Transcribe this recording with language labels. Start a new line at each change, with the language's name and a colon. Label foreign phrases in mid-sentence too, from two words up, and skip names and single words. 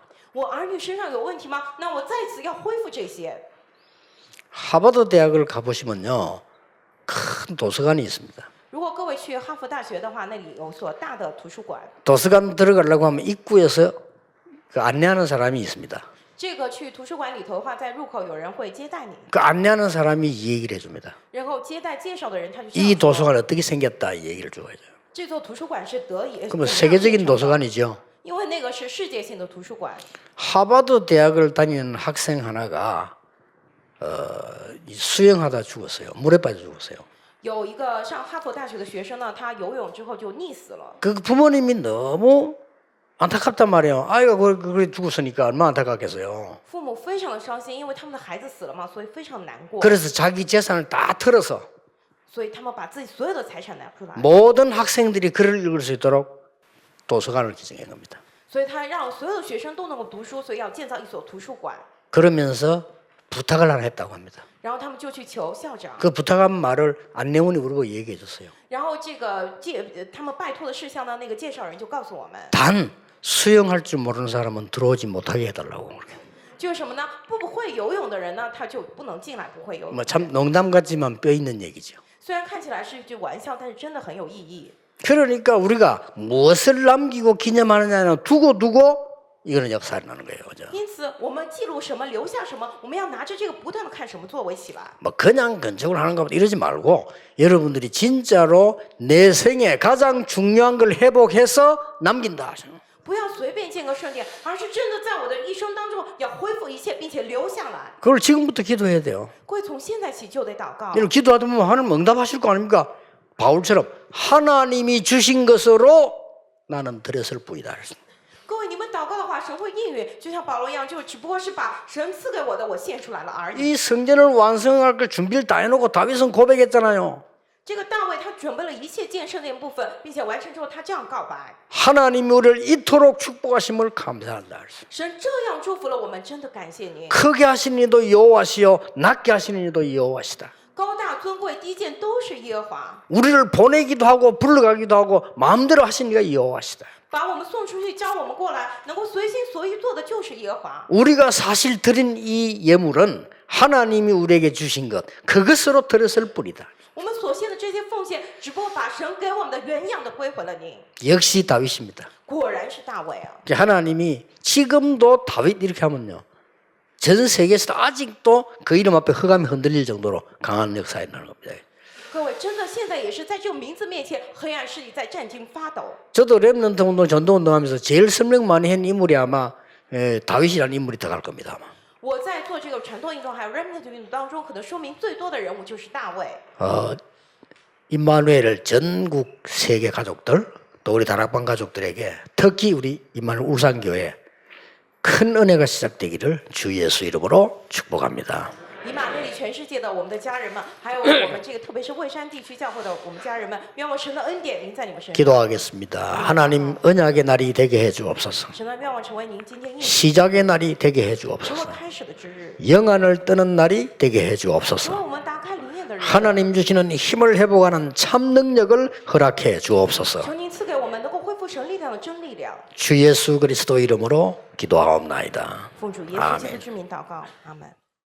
Chinese: 我儿女身上有问题吗？那我在此要恢复这些。
Korean: 하버드 대학을 가보시면요. 큰 도서관이 있습니다.
Chinese: 如果各位去哈佛大学的话，那里有所大的图书馆。
Korean: 도서관 들어가려고 하면 입구에서 그 안내하는 사람이 있습니다.
Chinese: 这个去图书馆里头的话，在入口有人会接待你，
Korean: 그 안내하는 사람이 이 얘기를 해줍니다.
Chinese: 然后接待介绍的人他就这 이 样说
Korean: 도서관이 어떻게 생겼다 이 얘기를 줘야죠.
Chinese: 这座图书馆是得以
Korean: 그러면 세계적인 도서관이죠.
Chinese: 因为那个是世界性的图书馆。
Korean: 하버드 대학을 다니는 학생 하나가 수영하다 죽었어요. 물에 빠져 죽었어요.
Chinese: 有一个上哈佛大学的学生呢，他游泳之后就溺死了。
Korean: 그 부모님이 너무 안타깝단 말이에요. 아이가 그래 죽었으니까 얼마나 안타깝겠어요.
Chinese: 父母非常的伤心，因为他们的孩子死了嘛，所以非常难过。
Korean: 그래서 자기 재산을 다 털어서
Chinese: 所以他们把自己所有的财产拿出来，
Korean: 모든 학생들이 글을 읽을 수 있도록 도서관을 기증한 겁니다.
Chinese: 所以他让所有的学生都能够读书，所以要建造一所图书馆。
Korean: 그러면서 부탁을 하나 했다고 합니다.
Chinese: 然后他们就去求校长，
Korean: 그 부탁한 말을 안내원이 우리고 얘기해 줬어요.
Chinese: 然后这个他们拜托的事项呢，那个介绍人就告诉我们，
Korean: 단 수영할 줄 모르는 사람은 들어오지 못하게 해달라고.
Chinese: 就是什么呢？不会游泳的人呢，他就不能进来，不会游泳。
Korean: 뭐참 농담 같지만 뼈 있는 얘기죠.
Chinese: 虽然看起来是一句玩笑，但是真的很有意义。
Korean: 그러니까 우리가 무엇을 남기고 기념하느냐는 두고 이거는 역사라는 거예요. 그죠?
Chinese: 因此，我们记录什么，留下什么，我们要拿着这个不断的看什么作为起来。
Korean: 뭐 그냥 건축을 하는 것보다 이러지 말고 여러분들이 진짜로 내 생에 가장 중요한 걸 회복해서 남긴다.
Chinese: 不要随便建个圣殿，而是真的在我的一生当中要恢复一切，并且留下来。
Korean: 그걸 지금부터 기도해야 돼요.
Chinese: 各位从现在起就得祷告。
Korean: 여러분 기도하다 보면 하나님 응답하실 거 아닙니까? 바울처럼 하나님이 주신 것으로 나는 드렸을 뿐이다.
Chinese: 各位，你们祷告的话，神会应允，就像保罗一样，就只不过是把神赐给我的，我献出来了而已。
Korean: 이 성전을 완성할 걸 준비를 다 해놓고 다윗은 고백했잖아요.
Chinese: 这个大卫他准备了一切建圣殿部分，并且完成之后，他这样告白：
Korean: 하나님이 우리를 이토록 축복하심을 감사한다.
Chinese: 神这样祝福了我们，真的感谢您。
Korean: 크게 하시는 이도 여호와시요 낮게 하시는 이도 여호와시다.
Chinese: 高大尊贵低贱都是耶和华，
Korean: 우리를 보내기도 하고 불러가기도 하고 마음대로 하시는 이가 여호와시다.
Chinese: 把我们送出去，招我们过来，能够随心所欲做的就是耶和华。
Korean: 우리가 사실 드린 이 예물은 하나님이 우리에게 주신 것 그것으로 드렸을 뿐이다.
Chinese: 我们所献的这些奉献，只不过把神给我们的原样的归回了您。
Korean: 역시 다윗입니다.
Chinese: 果然是大卫啊！
Korean: 하나님이 지금도 다윗 이렇게 하면요. 전 세계에서 아직도 그 이름 앞에 흑암이 흔들릴 정도로 강한 역사에 나는 겁니다.
Chinese: 各位，真的现在也是在这个名字面前，黑暗势力在战惊发抖。
Korean: 저도 랩런트 운동, 전도 운동하면서 제일 설명 많이 한 인물이 아마 다윗이라는 인물이 들어갈 겁니다. 아마.
Chinese: 我在做这个传道运动还有 remnant 运动当中，可能说明最多的人物就是大卫。
Korean: 임마누엘을 전국 세계 가족들 또 우리 다락방 가족들에게 특히 우리 임마누엘 울산교회 큰 은혜가 시작되기를 주 예수 이름으로 축복합니다.
Chinese: 以马内利全世界的我们的家人们，还有我们这个特别是蔚山地区教会的我们家人们，愿望神的恩典临在你们身上。
Korean: 기도하겠습니다. 하나님 언약의 날이 되게 해 주옵소서.
Chinese: 神的愿望成为您今天应许
Korean: 시작의 날이 되게 해
Chinese: 成为
Korean: 주옵소서.
Chinese: 开始的之日，
Korean: 영안을 뜨는 날이 되게 해
Chinese: 成为
Korean: 주옵소서.
Chinese: 我们打开灵眼的人。
Korean: 하나님 주시는 힘을 회복하는 참 능력을 허락해 주옵소서.
Chinese: 求您赐给我们能够恢复神力量的真力量。
Korean: 주 예수 그리스도 이름으로 기도하옵나이다.
Chinese: 奉主耶稣基督之名祷告，阿门。